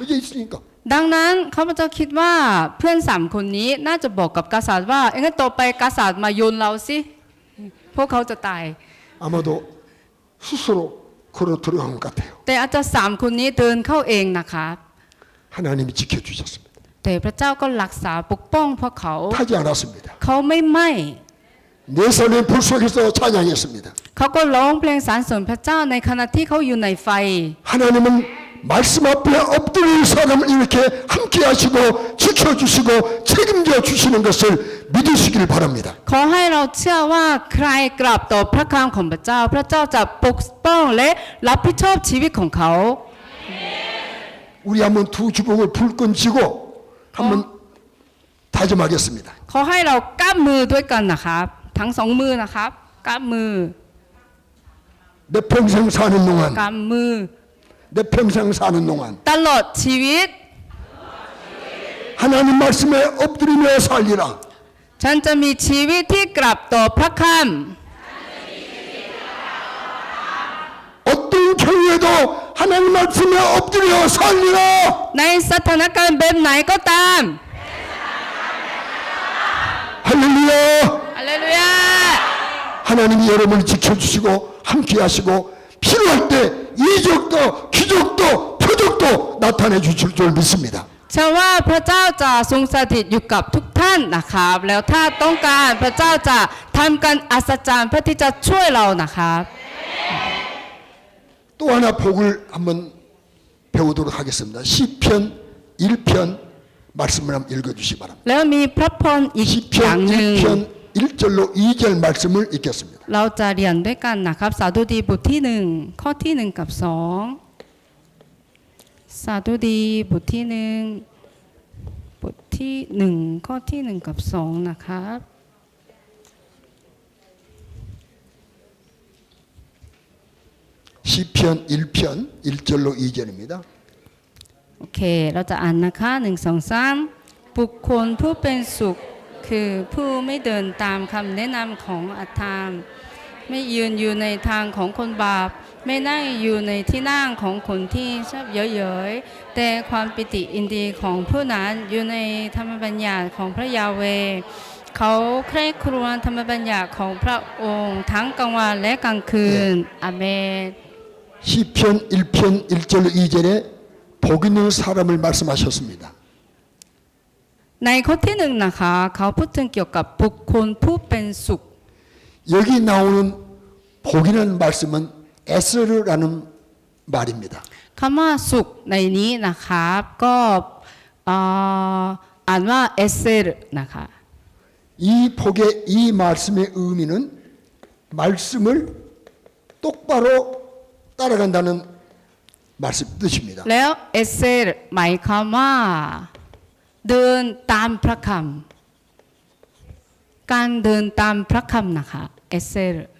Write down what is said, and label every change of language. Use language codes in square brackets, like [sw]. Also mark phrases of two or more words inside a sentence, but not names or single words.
[ko] 이제 있으니까. [th] ดังนั้นข้าพเจ้าคิดว่าเพื่อน3 คนนี้น่าจะบอกกับกษัตริย์ว่างั้นต่อไปกษัตริย์มาโยนเราสิพวกเขาจะตาย [ko] 아마도 스스로 걸어 들어간 것 같아요. [th] แต่อาจจะ3 คนนี้เดินเข้าเองนะคะ [ko] 하나님이 지켜주셨습니다. [th] แต่พระเจ้าก็รักษาปกป้องพวกเขา [ko] 타지 않았습니다. [th] เขาไม่ไหม้ [ko] 내 삶의 불 속에서 찬양했습니다. [th] เขาก็ร้องเพลงสรรเสริญพระเจ้าในขณะที่เขาอยู่ในไฟ [ko] 하나님은 말씀 앞에 엎드린 사람을 이렇게 함께 하시고 지켜주시고 책임져 주시는 것을 믿으시길 바랍니다. [th] ขอให้เราเชื่อว่าใครกราบต่อพระคำของพระเจ้า พระเจ้าจะปกป้องและรับผิดชอบชีวิตของเขา [ko] 우리 한번 두 주먹을 불끈 쥐고 한번 다짐하겠습니다. [th] ขอให้เรากล้ามือด้วยกันนะครับทั้ง2 มือนะครับกล้ามือ [ko] 내 평생 사는 동안 [th] กล้ามือ [ko] 내 평생 사는 동안 [th] ตลอดชีวิต [ko] 하나님 말씀에 엎드리며 살리라. [th] ฉันจะมีชีวิตที่กราบต่อพระค [ko] 어떤 경우에도 하나님 말씀에 엎드려 살리라. [th] ำในสถานการณ์แบบไหนก็ตาม [ko] 할렐루야. [th] ฮาเลลูยา [ko] 하나님이 여러분을 지켜주시고 함께하시고 필요할 때 이적도 기적도 표적도 나타내 주실 줄 믿습니다. [th] เชื่อว่าพระเจ้าจะทรงสถิตอยู่กับทุกท่านนะครับแล้วถ้าต้องการพระเจ้าจะทำการอัศจรรย์เพื่อที่จะช่วยเรานะครับ [ko] 또 하나 복을 한번 배우도록 하겠습니다. 시편 1편 말씀을 한번 읽어주시기 바랍니다. [th] แล้วมีพระพรอีกอย่าง [ko] 시편 [th] หนึ่ง [ko] 1편 1절로 2절 말씀을 읽겠습니다. [th] เราจะเรียนด้วยกันนะครับสาดุดีบทที่1ข้อที่1กับ2สาดุดีบทที่1บทที่1ข้อที่1กับ2นะครับ [ko] 시편 1편 1절로 2절입니다. [th] โอเคเราจะอ่านนะคะ1 2 3บุคคลผู้เป็นสุขคือผู้ไม่เดินตามคำแนะนำของอธรรมไม่ยืนอยู่ในทางของคนบาปไม่นั่งอยู่ในที่นั่งของคนที่ชอบเย้ยเย้ยแต่ความปิติอินทรีย์ของผู้นั้นอยู่ในธรรมบัญญัติของพระยาเวห์เขาใคร่ครวญธรรมบัญญัติของพระองค์ทั้งกลางวันและกลางคืนอาเมน [ko] 시편 1편 1절로 2절에 복 있는 사람을 말씀하셨습니다. [th] ในข้อที่หนึ่งนะคะเขาพูดถึงเกี่ยวกับบุคคลผู้เป็นสุข [ko] 여기 나오는 복이라는 말씀은 에스르라는 말입니다. [th] คำว่าสุขในนี้นะครับก็อ่านว่าเอเซรนะคะ [ko] 이 복의 이 말씀의 의미는 말씀을 똑바로 따라간다는 말씀 뜻입니다. [th] แล้วเอเซรหมายความว่าเดินตามพระคำการเดินตามพระคำนะคะเอเซร